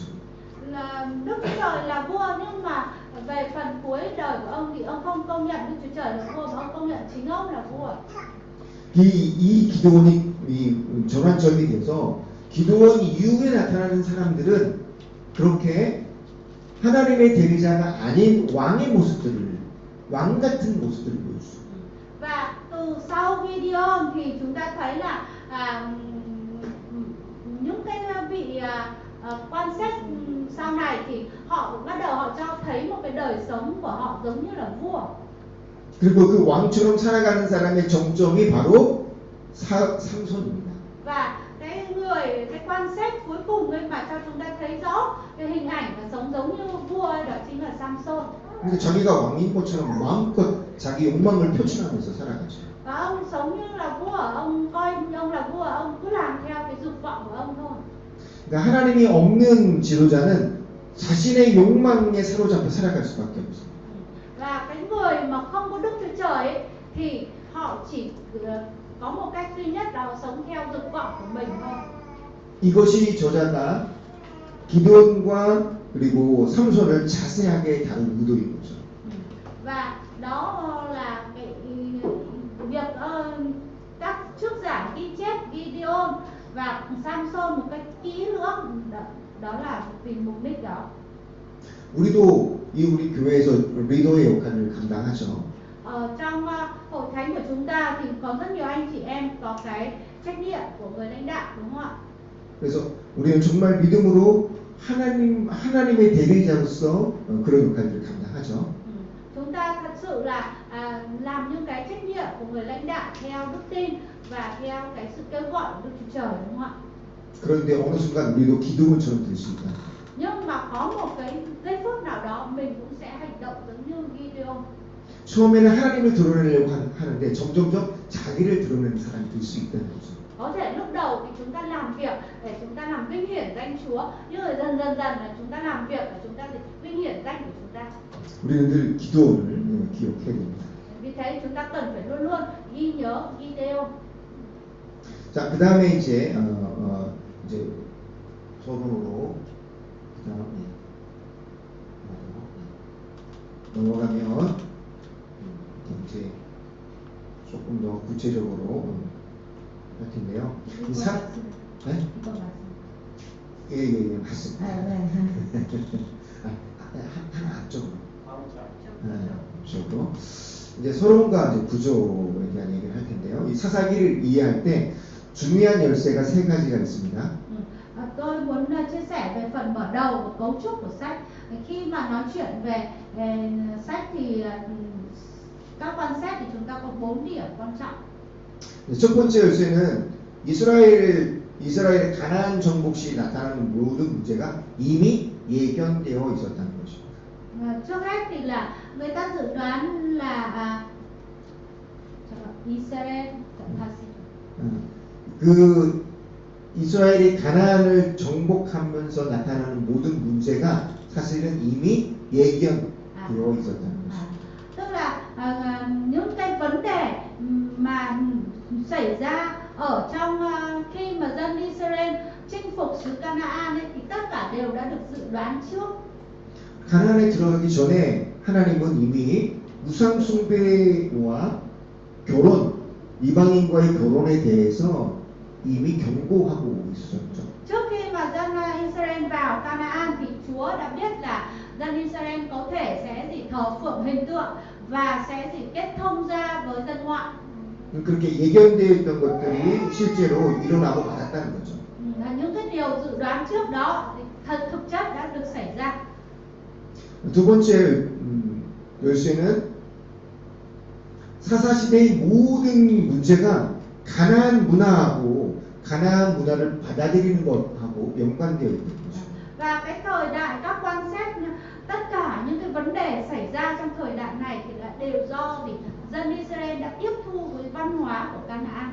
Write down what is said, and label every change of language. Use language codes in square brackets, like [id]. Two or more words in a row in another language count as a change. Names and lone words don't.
[vi] Là Đức Chúa Trời là vua, nhưng mà về phần cuối đời của ông thì ông không công nhận Đức Chúa Trời là vua, mà ông công nhận chính ông là vua. [ko] 이 기드온이 전환점이 돼서 기드온 이후에 나타나는 사람들은 그렇게 하나님의 대리자가 아닌 왕의 모습들을 왕 같은 모습들을 보여주죠. [vi] Và từ sau Gideon thì chúng ta thấy là những cái vị quan xét sau này thì họ bắt đầu họ cho thấy một cái đời sống của họ giống như là vua. [ko] 그리고 그 왕처럼 살아가는 사람의 정점이 바로 삼손입니다. [vi] Và cái quan xét cuối cùng ấy mà cho chúng ta thấy rõ cái hình ảnh và sống giống như vua ấy, đó chính là Samson. [ko] 근데 자기가 왕인 것처럼 마음껏 자기 욕망을 표출하면서 살아가죠. [vi] Và ông sống như là vua, ông coi ông là vua, ông cứ làm theo cái dục vọng của ông thôi. [ko] 그러니까 하나님이 없는 지도자는 자신의 욕망에 사로잡혀 살아갈 수밖에 없어요. [vi] Và cái người mà không có Đức Chúa Trời ấy, thì họ chỉ có một cách duy nhất đó là sống theo dục vọng của mình thôi. [ko] 이것이 저자가 기드온과 그리고 삼손을 자세하게 다룬 의도인 거죠. [vi] Và đó là cái việc các trước giả ghi chép Gideon và Samson một cách kỹ lưỡng, đó là vì mục đích đó. [ko] 우리도 우리 교회에서 리더의 역할을 감당하죠. [vi] Trong hội thánh của chúng ta thì có rất nhiều anh chị em có cái trách nhiệm của người lãnh đạo, đúng không ạ? [ko] 그래서 우리는 정말 믿음으로 하나님의 대리자로서 그런 역할들을 감당하죠. [vi] Chúng ta thật sự là làm những cái trách nhiệm của người lãnh đạo theo đức tin và theo cái sự kêu gọi của Đức Chúa Trời, đúng không ạ? [ko] 그런데 어느 순간 우리도 기드온처럼 될 수 있다. [vi] Nhưng mà có một cái giây phút nào đó mình cũng sẽ hành động giống như Gideon. [ko] 처음에는 하나님을 드러내려고 하는데 점점점 자기를 드러내는 사람이 될 수 있다는 거죠. [vi] Có thể lúc đầu thì chúng ta làm việc để chúng ta làm vinh hiển danh Chúa, nhưng rồi dần là chúng ta làm việc để chúng ta vinh hiển danh của chúng ta. [ko] 우리는 늘 기도원을 기억해야 됩니다. [vi] Vì thế chúng ta cần phải luôn luôn ghi nhớ Gideon. [ko] 자, 그 다음에 이제 서론으로 넘어가면 이제 조금 더 구체적으로 할 텐데요. 네? 예, 맞습니다. 하나 앞쪽으로. 앞쪽으로. 이제 서론과 이제 구조에 대한 얘기를 할 텐데요. 이 사사기를 이해할 때 중요한 열쇠가 세 가지가 있습니다. [vi] Tôi muốn chia sẻ về phần mở đầu và cấu trúc của sách. Khi mà nói chuyện về sách thì các quan sát thì chúng ta có 4 điểm quan trọng. [ko] 첫 번째 열쇠는 이스라엘의 가나안 정복 시 나타나는 모든 문제가 이미 예견되어 있었다는 것입니다. [vi] Trước hết thì là người ta dự đoán là Israel [ko] 그 이스라엘이 가나안을 정복하면서 나타나는 모든 문제가 사실은 이미 예견되어 있었다는 것입니다. [vi] Tức là những cái vấn đề mà xảy ra ở trong khi mà dân Israel chinh phục xứ Canaan ấy, thì tất cả đều đã được dự đoán trước. [ko] 가나안에 들어가기 전에 하나님은 이미 우상 숭배와 이방인과의 결혼에 대해서 이미 경고하고 있었죠. [vi] Trước khi mà dân Israel vào Canaan thì Chúa đã biết là dân Israel có thể sẽ thờ phượng hình tượng và sẽ kết thông ra với dân ngoại. [ko] 그렇게 예견되어 있던 것들이 실제로 일어나고 말았다는 거죠. [vi] Những cái điều dự đoán trước đó thì thực chất đã được xảy ra. [ko] 두 번째 열쇠는 사사시대의 모든 문제가 가나안 문화를 받아들이는 것하고 연관되어 있는 거죠. [vi] Và cái thời đại các quan sát tất cả những cái vấn đề xảy ra trong thời đại này thì là đều do dân Israel đã tiếp thu với văn hóa của Canaan.